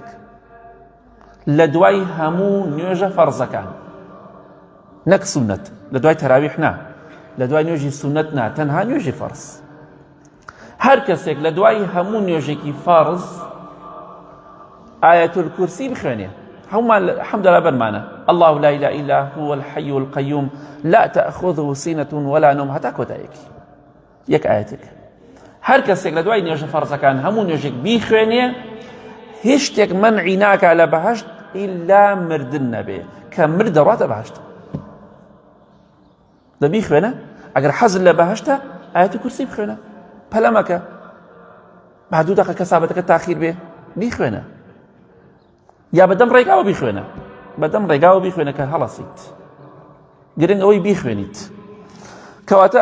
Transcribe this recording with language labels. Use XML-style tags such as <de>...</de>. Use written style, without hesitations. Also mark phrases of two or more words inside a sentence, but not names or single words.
<ckb>لە دوای هەموو نوێژە فەرزەکان، نەک سونەت، لە دوای تەراویح نا، لە دوای نوێژی سونەت نا، تەنها نوێژی فەرز، هەر کەسێک لە دوای هەموو نوێژێکی فەرز</ckb> <ar>ئایەت الکورسی</ar> <ckb>بخوێنێ، هەمومان الحەمدولله بەرمانە</ckb> <ar>الله لا إله إلا هو الحي القيوم لا تأخذه سنة ولا نوم</ar> <ckb>هەتا کۆتایەکی یەک ئایەتێک. هەر کەسێک لە دوای نوێژە فەرزەکان هەموو نوێژێک بیخوێنێ هیچ شتێک مەنعی ناکا لە بەهەشت ئیلا مردن نەبێ، کە مرد دەڕواتە بەهەشت. دەبی خوێنە ئەگەر حەزت لە بەهەشتە ئایەتی کورسی بخوێنە، پەلە مەکە، با دوو دەقە کەسابەتەکە تاخیر بێ بیخوێنە، یا بەدەم ڕێگاوە بیخوێنە، بەدەم ڕێگاوە بیخوێنە کە هەڵەسیت، گرنگ ئەوەی بیخوێنیت.</ckb>